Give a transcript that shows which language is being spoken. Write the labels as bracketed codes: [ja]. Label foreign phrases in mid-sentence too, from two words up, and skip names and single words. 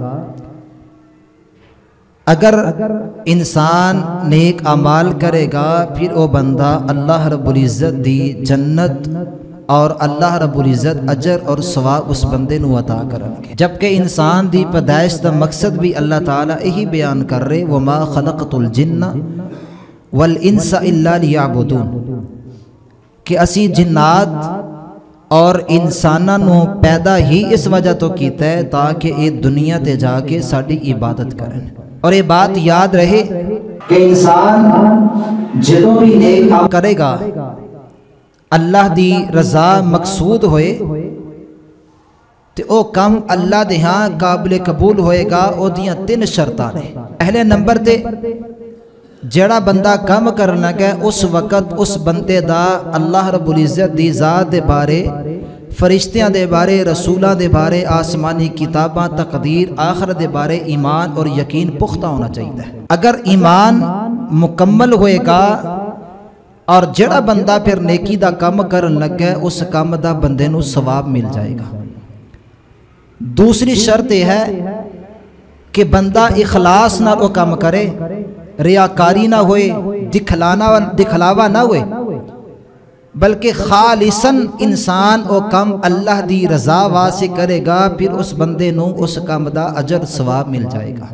[pa] اگر انسان نیک اعمال کرے گا پھر وہ بندہ اللہ رب العزت دی جنت اور اللہ رب العزت اجر اور ثواب اس بندے نو عطا کرن گے۔ جبکہ انسان دی پیدائش دا مقصد بھی اللہ تعالیٰ یہی بیان کر رہے [ar] وَمَا خَلَقْتُ الْجِنَّ وَالْإِنسَ إِلَّا لِيَعْبُدُونَ، [pa] کہ اسی جنات اور انساناں نو پیدا ہی اس وجہ تو کیتا ہے تاکہ یہ دنیا تے جا کے ساڈی عبادت کرن۔ اور یہ بات یاد رہے کہ انسان جدوں بھی نیک کام کرے گا اللہ دی رضا مقصود ہوئے تو او کم اللہ دے ہاں قابل قبول ہوئے گا۔ او دیاں تین شرطاں نے۔ پہلے نمبر تے جڑا بندہ کام کرنا گئے اس وقت اس بندے دا اللہ رب العزت دی ذات دے بارے، فرشتیاں دے بارے، رسولاں دے بارے، آسمانی کتاباں، تقدیر، آخرت دے بارے ایمان اور یقین پختہ ہونا چاہیے۔ اگر ایمان مکمل ہوئے گا اور جڑا بندہ پھر نیکی دا کام کرن لگے اس کام دا بندے نو ثواب مل جائے گا۔ دوسری شرط یہ ہے کہ بندہ اخلاص نہ وہ کام کرے، ریاکاری نہ ہوئے، دکھلاوا نہ ہوئے، بلکہ خالصاً انسان وہ کام اللہ دی رضا واسطے کرے گا، پھر اس بندے نو اس کام دا اجر ثواب مل جائے گا۔